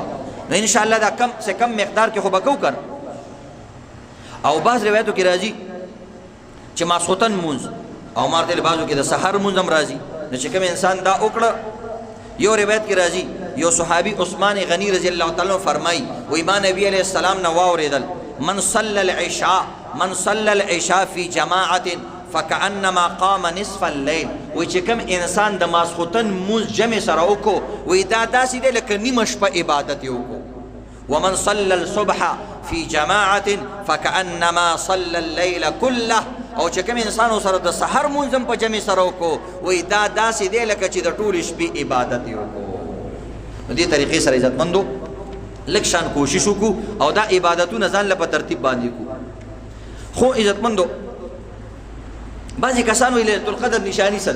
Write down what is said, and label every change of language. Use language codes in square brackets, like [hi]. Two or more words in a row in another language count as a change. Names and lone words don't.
[ps] نو انشاءالله دا [ur] کم سے کم [ps] مقدار کې خو به کوو که نه. او بعض روایتو کې راځي چې ماسخوتن مونځ، او ما ورته بعضو کې د سحر مونځ هم راځي. نو چې کوم انسان دا وکړه، یو روایت کې راځي یو صحابي عثمان غنی رضی الله تعالی عنہ فرمایي وایي ما نبی علیہ السلام نه واورېدل [ar] من صلى العشاء في جماعة فكأنما قام نصف الليل. [ps] وی چې کوم انسان د ماسخوتن مونځ جمع سره وکړو وی دا داسې دی لکه نیمه شپه عبادت یې وکړو. [ar] ومن صلى الصبح في جماعة فكأنما صلى الليل كله. [ps] او چې کوم انسان سره د سحر مونځ هم په جمع سره وکړو وی دا داسې دی لکه چې د ټولې شپې عبادت یې وکړو. نو دې طریقې سره عزتمندو لږ شان کوشش وکړو او دا عبادتونه ځان له په ترتیب باندې کړو. خو عزتمندو بعضې کسان وایي لیلة القدر نشاني څه ده؟